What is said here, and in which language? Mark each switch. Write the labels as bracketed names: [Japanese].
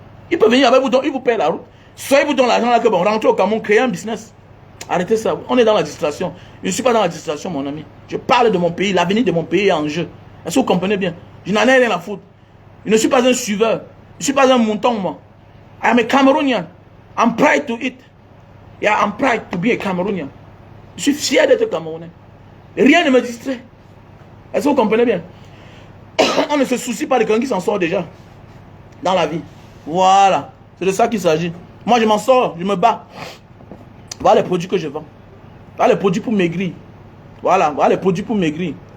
[French] Il peut venir là-bas, il vous paye la route. Soit il vous donne l'argent là que bon, rentrez au Cameroun, créez un business. Arrêtez ça. On est dans la distraction. Je ne suis pas dans la distraction, mon ami. Je parle de mon pays. L'avenir de mon pays est en jeu. Est-ce que vous comprenez bien? Je n'en ai rien à foutre. Je ne suis pas un suiveur. Je ne suis pas un mouton, moi. [English] I am a Cameroonian. I'm proud to it. Yeah, I'm proud to be a Cameroonian. [French] Je suis fier d'être Camerounais. Rien ne me distrait. Est-ce que vous comprenez bien? On ne se soucie pas de quelqu'un qui s'en sort déjà dans la vie. Voilà. C'est de ça qu'il s'agit. Moi, je m'en sors. Je me bats. Voilà les produits que je vends. Voilà les produits pour maigrir. Voilà les produits pour maigrir.